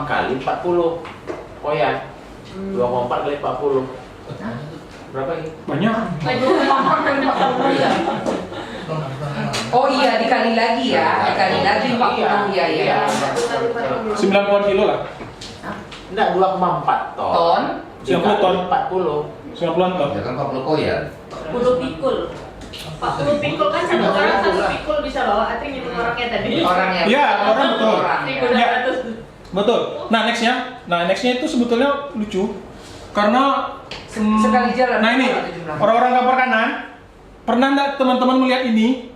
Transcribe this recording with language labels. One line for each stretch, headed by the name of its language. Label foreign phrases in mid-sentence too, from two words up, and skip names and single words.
Indonesian: kali 40 koyan. 2,4 kali 40. Berapa ini? Banyak. Oh iya, dikali lagi ya. Dikali lagi 40 ya ya. 90 kilo lah. Enggak, 2,4 ton. Ton. 90 ton. 40. 90-an ton. Ya kan 40 koyan. 40 pikul. 40 pikul kan satu orang satu pikul bisa bawa. Artinya itu orangnya tadi. Orangnya. Iya, orang betul. Orang. 1.600. Betul. Nah, nextnya itu sebetulnya lucu karena Sekali jalan. Nah ini orang-orang Kampar Kanan, pernah nggak teman-teman melihat ini?